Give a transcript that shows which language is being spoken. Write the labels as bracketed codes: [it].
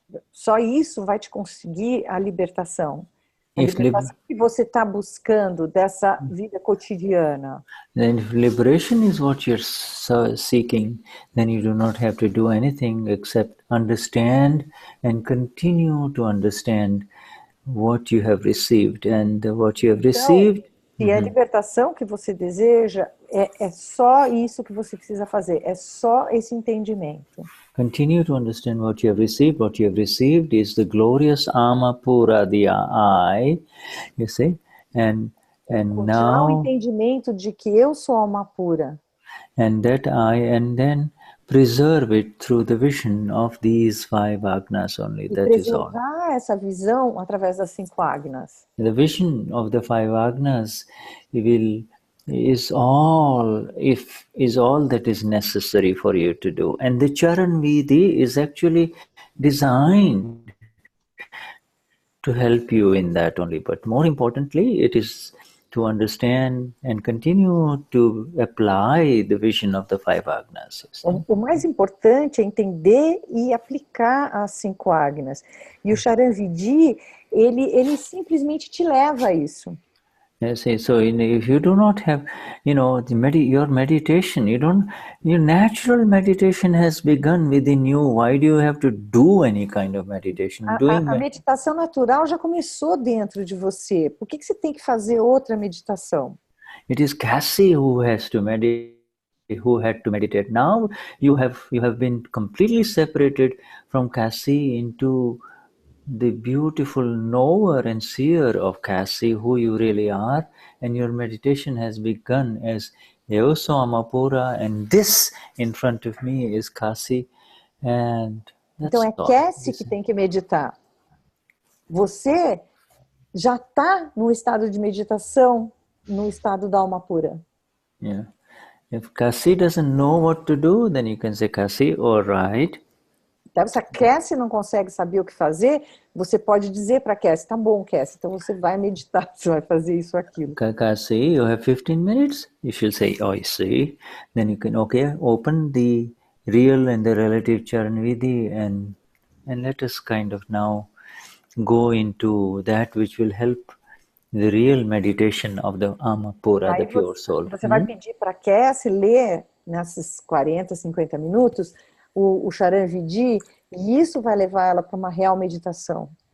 [pt] só isso vai te conseguir a libertação. A libertação que você está buscando dessa vida cotidiana. [en] Then if liberation is what you're seeking, then you do not have to do anything except understand and continue to understand what you have received. And what you have received... [pt] Se a libertação que você deseja, é só isso que você precisa fazer. É só esse entendimento. [en] Continue to understand what you have received. What you have received is the glorious Amapura, the I, you see, and now [pt] o entendimento de que eu sou alma pura. [en] And that and then preserve it through the vision of these 5 agnas only. That is all. [pt] Preservar essa visão através das 5 agnas. [en] The vision of the 5 agnas is all that is necessary for you to do. And the Charan Vidhi is actually designed to help you in that only. But more importantly, it is to understand and continue to apply the vision of the 5 agnas. [pt] O mais importante é entender e aplicar as 5 agnas. E o Charan Vidhi, ele simplesmente te leva a isso. [en] Yes, so if you do not have, your meditation, your natural meditation has begun within you. Why do you have to do any kind of meditation? [pt] A meditação natural já começou dentro de você. Por que você tem que fazer outra meditação? [en] It is Cassie who has to meditate. Who had to meditate. Now you have been completely separated from Cassie into the beautiful knower and seer of Cassie, who you really are, and your meditation has begun as Eoso Amapura, and this in front of me is Cassie, and that's [pt] então é Cassie que tem que meditar. Você já está no estado de meditação, no estado da alma pura. Yeah. [en] If Cassie doesn't know what to do, then you can say, Cassie, all right. [pt] Então, se a Cassie não consegue saber o que fazer, você pode dizer para a Cassie, tá bom, Cassie, então você vai meditar, você vai fazer isso, aquilo. [en] Cassie, you have 15 minutes? You should say, oh, I see. Then you can, open the real and the relative Charan Vidhi and let us kind of now go into that which will help the real meditation of the Amapura, the pure soul. [pt] Você vai pedir para a Cassie ler nesses 40, 50 minutos o Charan Vidhi, e isso vai levar ela para uma real meditação.